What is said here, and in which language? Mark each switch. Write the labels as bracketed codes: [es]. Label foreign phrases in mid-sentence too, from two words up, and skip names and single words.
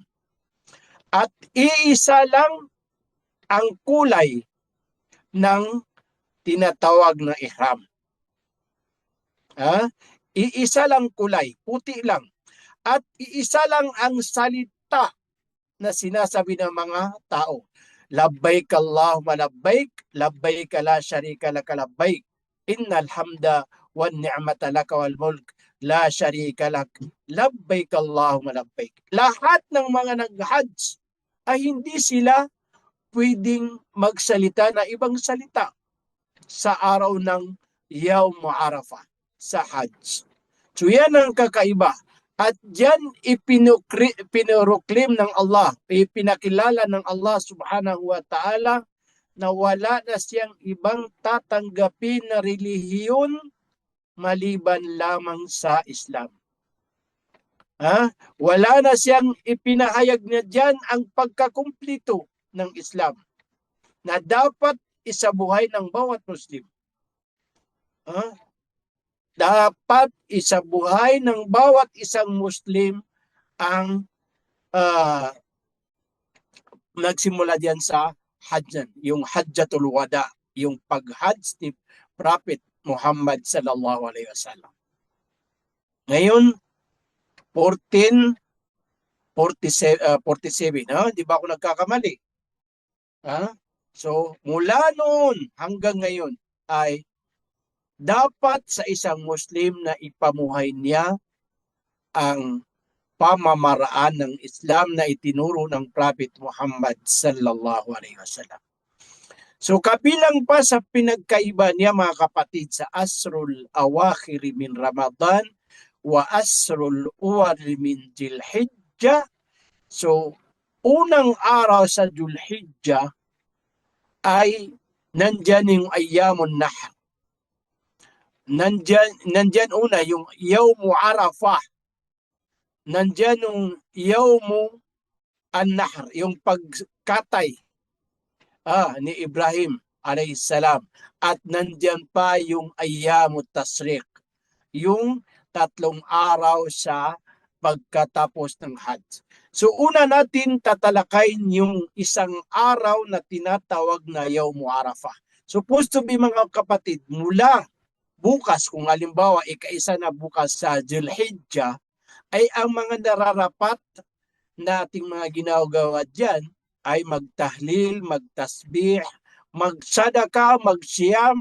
[tl] At iisa lang ang kulay ng tinatawag na ihram. Iisa lang kulay, puti lang. At iisa lang ang salita na sinasabi ng mga tao. [ar] لبيك اللهم لبيك، لبيك لا شريك لك لبيك. إن الحمد والنعمة لك والملك لا شريك لك. لبيك اللهم لبيك. [tl] Lahat ng mga nag-Hajj ay hindi sila pwedeng magsalita na ibang salita sa araw ng Yawm Arafah sa Hajj. So yan ang kakaiba. At yan ipinuroklim ng Allah, ipinakilala ng [ar] الله سبحانه وتعالى [tl] na wala na siyang ibang tatanggapin na relihiyon maliban lamang sa Islam. Wala na siyang ipinahayag na dyan ang pagkakumplito ng Islam na dapat isabuhay ng bawat Muslim. Dapat isabuhay ng bawat isang Muslim ang nagsimula diyan sa Hajjan, yung Hajjatul Wada, yung pag-Hajj ni Prophet Muhammad [ar] صلى الله عليه وسلم. [tl] Ngayon 1447, di ba ako nagkakamali? So mula noon hanggang ngayon ay dapat sa isang Muslim na ipamuhay niya ang pamamaraan ng Islam na itinuro ng Prophet Muhammad [ar] صلى الله عليه وسلم. [tl] So kabilang pa sa pinagkaiba niya mga kapatid sa [ar] عشر الأواخر من رمضان وعشر الأول من ذي الحجة. [tl] So unang araw sa Dhul-Hijjah ay nandyan yung Ayyamun Nahr. Nandyan una yung Yawm Arafah. Nandyan yung Yawm An-Nahr, yung pagkatay ni Ibrahim [ar] عليه السلام. [tl] At nandyan pa yung Ayyamut Tashriq, yung 3 araw sa pagkatapos ng Hajj. So una natin tatalakayin yung isang araw na tinatawag na Yawm Arafah. [en] Supposed to be [tl] mga kapatid, mula bukas, kung halimbawa ika-1 na bukas sa Dhul-Hijjah, ay ang mga nararapat nating mga ginagawa dyan ay magtahlil, magtasbih, magsadaka, magsiyam.